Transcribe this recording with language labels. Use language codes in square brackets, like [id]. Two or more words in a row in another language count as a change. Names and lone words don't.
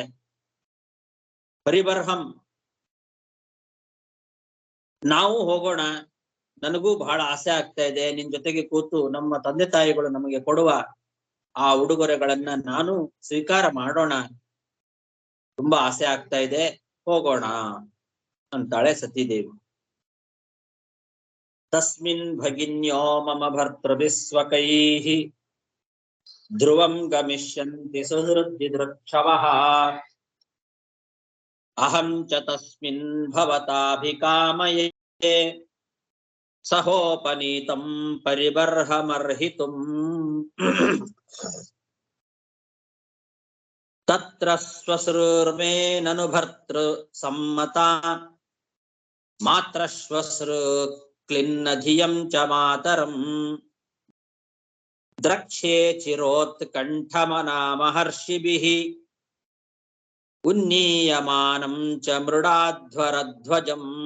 [kn] ಪರಿಬರ್ಹಂ, ನಾವು ಹೋಗೋಣ, ನನಗೂ ಬಹಳ ಆಸೆ ಆಗ್ತಾ ಇದೆ, ನಿನ್ ಜೊತೆಗೆ ಕೂತು ನಮ್ಮ ತಂದೆ ತಾಯಿಗಳು ನಮಗೆ ಕೊಡುವ ಆ ಉಡುಗೊರೆಗಳನ್ನ ನಾನು ಸ್ವೀಕಾರ ಮಾಡೋಣ, ತುಂಬಾ ಆಸೆ ಆಗ್ತಾ ಇದೆ, ಹೋಗೋಣ ಅಂತಾಳೆ ಸತೀದೇವಿ. [sa] ತಸ್ಮಿನ್ ಭಗಿನ್ಯೋ ಮಮ ಭರ್ತೃಭಿಸ್ವಕೈಃ ಧ್ರುವಂ ಗಮಿಷ್ಯಂತಿ ಸುಹೃದ್ವಿದೃಕ್ಷವಃ ಅಹಂ ಚ ತಸ್ಮಿನ್ ಭವತಾಭಿಕಾಮಯೇ ಸಹೋಪನೀತಂ ಪರಿಬರ್ಹಮರ್ಹಿತುಂ ತತ್ರ ಸ್ವಸೃರ್ಮೇ ನನು ಭರ್ತೃ ಸಮ್ಮತಾ ಮಾತ್ರ ಶ್ವಸೃ ಕ್ಲಿನ್ನ ಧಿಯಂ ಚ ಮಾತರಂ ದ್ರಕ್ಷ್ಯೇ ಚಿರೋತ್ಕಂಠಮನಾ ಮಹರ್ಷಿಭಿಃ ಉನ್ನೀಯಮಾನಂ ಚ ಮೃಡಾಧ್ವರಧ್ವಜಂ.